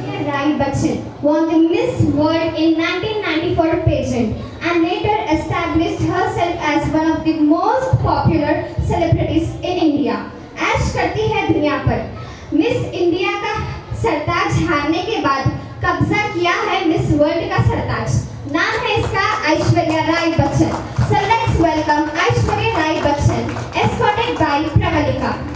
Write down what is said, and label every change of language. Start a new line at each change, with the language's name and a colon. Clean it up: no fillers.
English: Rai Bachchan won the Miss World in 1994 pageant and later established herself as one of the most popular celebrities in India.
Hindi: ऐश करती है दुनिया पर। Miss India का सरताज हारने के बाद कब्जा किया है मिस वर्ल्ड का सरताज। नाम है इसका Aishwarya Rai Bachchan.
English: So let's welcome Aishwarya Rai Bachchan, escorted by Pravalika.